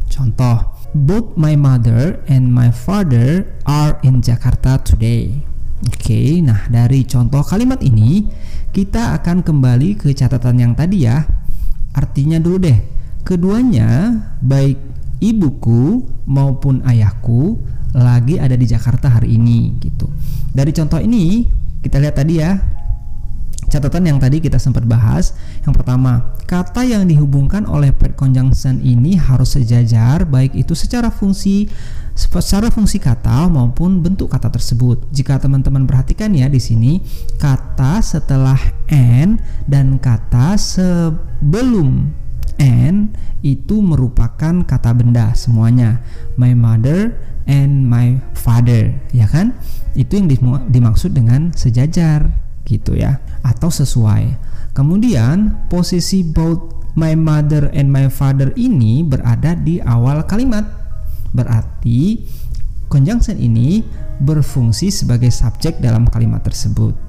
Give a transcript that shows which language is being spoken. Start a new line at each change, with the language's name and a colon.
English: Contoh, both my mother and my father are in Jakarta today.
Indonesian: Oke, nah dari contoh kalimat ini kita akan kembali ke catatan yang tadi ya. Artinya dulu deh, keduanya baik ibuku maupun ayahku lagi ada di Jakarta hari ini gitu. Dari contoh ini kita lihat tadi ya, catatan yang tadi kita sempat bahas. Yang pertama, kata yang dihubungkan oleh paired conjunction ini harus sejajar, baik itu secara fungsi kata maupun bentuk kata tersebut. Jika teman-teman perhatikan ya di sini, kata setelah and dan kata sebelum and itu merupakan kata benda semuanya.
English: My mother and my father, ya kan?
Indonesian: Itu yang dimaksud dengan sejajar gitu ya, atau sesuai. Kemudian posisi both my mother and my father ini berada di awal kalimat. Berarti conjunction ini berfungsi sebagai subjek dalam kalimat tersebut.